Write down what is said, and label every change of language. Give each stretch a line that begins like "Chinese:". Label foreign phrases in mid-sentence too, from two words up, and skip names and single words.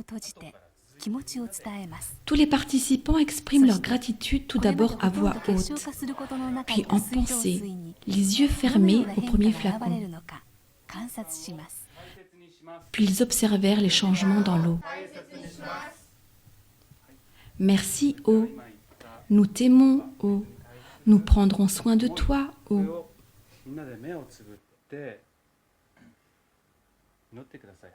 French: Tous les participants expriment leur gratitude tout d'abord à voix haute, puis en pensée, les yeux fermés au premier flacon. Puis ils observèrent les changements dans l'eau. Merci eau, nous t'aimons eau, nous prendrons soin de toi eau.
Japanese: みんなで目をつぶって祈ってください。